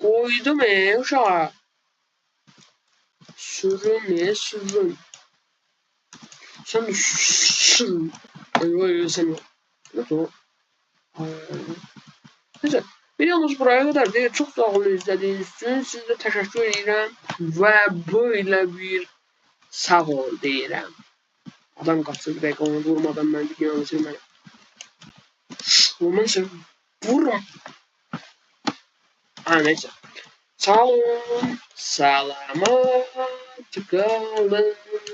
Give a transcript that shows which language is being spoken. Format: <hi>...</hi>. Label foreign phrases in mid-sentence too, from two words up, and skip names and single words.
<tr>Koydum uşağı. Sürün. Sürün. Sen sürün. Ay sen yok. Ne o? Neyse. Videomuz buraya kadar değil. Çok sağ olun izlediğiniz için. Size teşekkür ederim. Ve böyle bir sağ ol deyirəm.</tr> <az>Adam qaçır bir dəqiqə onu vurmadan mən videonu bitirməliyim. Vurmamışım. Vurma.</az> <tr>Ha neyse. Sağ olun. Salamat kalın.</tr>